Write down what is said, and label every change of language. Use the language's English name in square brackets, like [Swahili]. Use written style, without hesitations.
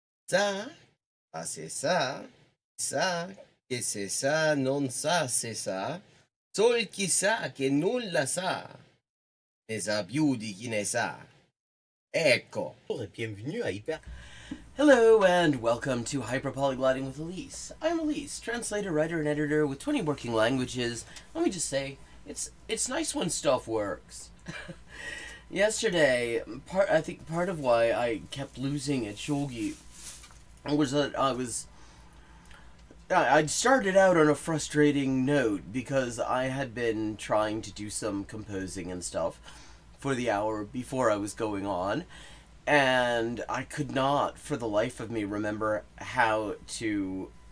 [French] Ça, c'est ça, que c'est ça, non ça, c'est ça. [Italian] Sol chi sa che nulla sa, ne sa più di chi ne sa. Ecco. [French] Bienvenue à Hyper. [English] Hello and welcome to Hyperpolyglotting with Elise. I'm Elise, translator, writer, and editor with 20 working languages. Let me just say, it's nice when stuff works. Yesterday, I think part of why I kept losing at Shogi was that I'd started out on a frustrating note because I had been trying to do some composing and stuff for the hour before I was going on, and I could not for the life of me remember how to